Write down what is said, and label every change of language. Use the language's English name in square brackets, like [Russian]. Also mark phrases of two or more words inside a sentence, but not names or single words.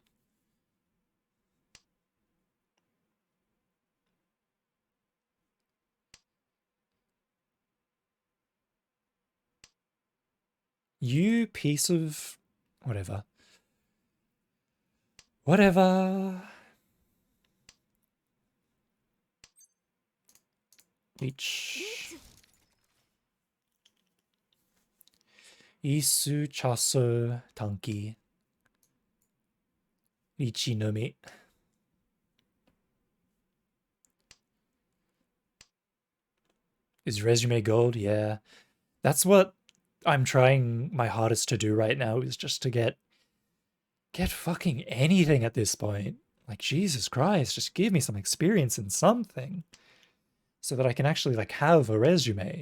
[English] You piece of... whatever. Whatever. Each. Isu chaso tanki. Ichi no mi. Is resume gold? Yeah. That's what I'm trying my hardest to do right now, is just to get fucking anything at this point. Like, Jesus Christ, just give me some experience in something so that I can actually like have a resume.